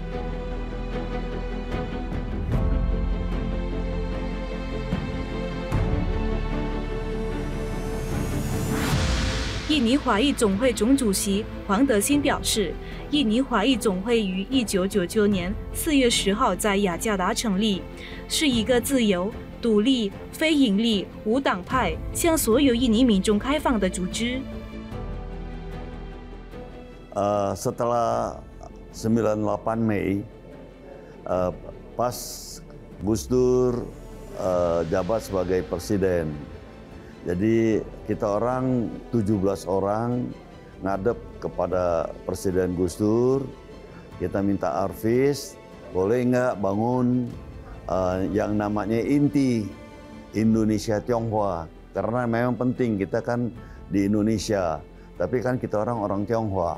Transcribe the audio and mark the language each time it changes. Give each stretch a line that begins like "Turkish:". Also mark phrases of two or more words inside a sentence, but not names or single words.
Chinese: " 印尼华裔总会总主席黄德兴表示，印尼华裔总会于1999年4月10号在雅加达成立，是一个自由、独立、非盈利、无党派，向所有印尼民众开放的组织。
Indonesian: Setelah 98 Mei, pas Gus Dur jabat sebagai presiden. Jadi kita orang 17 orang ngadep kepada Presiden Gus Dur, kita minta Arvis, boleh nggak bangun yang namanya inti Indonesia Tionghoa, karena memang penting, kita kan di Indonesia, tapi kan kita orang Tionghoa.